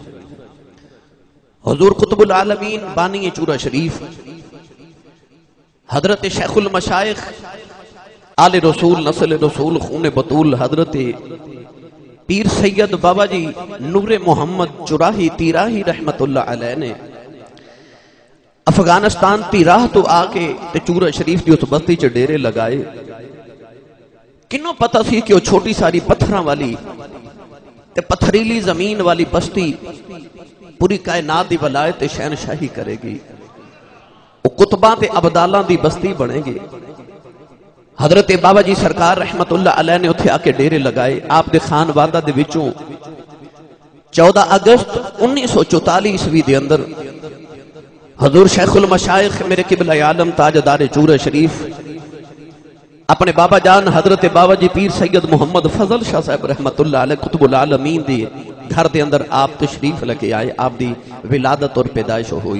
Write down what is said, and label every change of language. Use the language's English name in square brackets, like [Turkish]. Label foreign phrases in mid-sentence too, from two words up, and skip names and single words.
[Punjabi] حضور قطب العالمین بانی چورہ شریف حضرت شیخ المشائخ آل رسول نسل رسول خون بطول حضرت پیر سید بابا جی نور محمد چراہی تیراہی رحمت اللہ علیہ نے افغانستان تیراہ تو آکے تے چورہ شریف دی اس بستی چ ڈیرے لگائے۔ کنوں پتہ سی کہ وہ چھوٹی ساری پتھراں والی تے پتھریلی زمین والی بستی پوری کائنات دی ولایت تے شہنشاہی کرے گی، وہ قطباں تے ابدالاں دی بستی بنے گی۔ حضرت بابا جی سرکار رحمت اللہ علیہ نے اتھے آکے ڈیرے لگائے۔ آپ دے خانوادہ دے وچوں 14 اگست 1944 عیسوی دے اندر حضور شیخ المشائخ میرے قبلہ عالم تاجدار چورہ شریف اپنے بابا جان حضرت بابا جی پیر سید محمد فضل شاہ صاحب رحمت اللہ علیہ قطب العالمین دی گھر دے اندر آپ تشریف لگے آئے، آپ دی ولادت اور پیدائش ہوئی۔